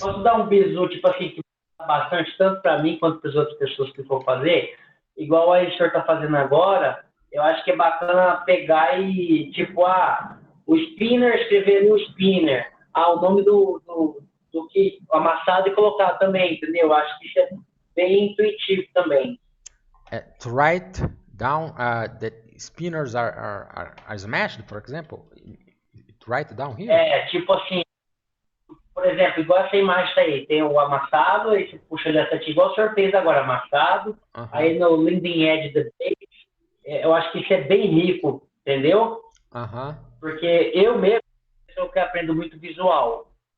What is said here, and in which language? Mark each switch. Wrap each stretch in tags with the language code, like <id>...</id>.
<pt>Posso dar bisu, tipo assim, que bastante tanto para mim quanto para as outras pessoas que for fazer? Igual aí o senhor está fazendo agora, eu acho que é bacana pegar e, tipo, o spinner, escrever no spinner, o nome do que amassado e colocar também, entendeu? Eu acho que isso é bem intuitivo também.</pt> <en>To write down that spinners are smashed, for example, write down here.</en> <pt>Tipo assim, por exemplo, igual essa imagem aí, tem o amassado, aí você puxa dessa aqui, igual o senhor fez agora, amassado, aí no leading edge da base, eu acho que isso é bem rico, entendeu? Porque eu mesmo sou que aprendo muito visual.</pt>